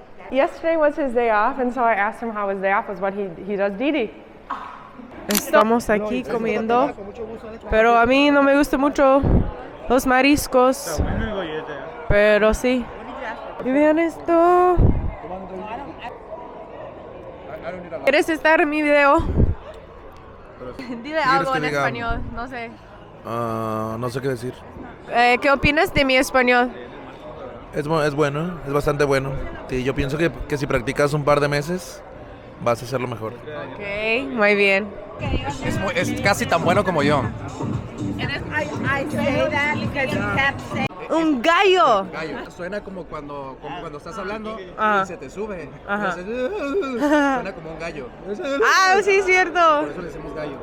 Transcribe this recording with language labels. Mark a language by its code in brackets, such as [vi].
[en] Yesterday was his day off, and so I asked him how his day off was. What he does Didi. [es] Estamos aquí comiendo, pero a mí no me gusta mucho los mariscos, pero sí. Y vean esto. ¿Quieres estar en mi video? Dile algo en español, no sé. No sé qué decir. ¿Qué opinas de mi español? Es bueno, es bastante bueno. Sí, yo pienso que si practicas un par de meses, vas a hacerlo mejor. Ok, muy bien. Es casi tan bueno como yo. [en] I say that because you kept saying. [es] Un gallo. Gallo. Suena como cuando estás hablando Ajá. y se te sube. Ajá. Suena como un gallo. Ah, sí, cierto. Por eso le decimos gallo.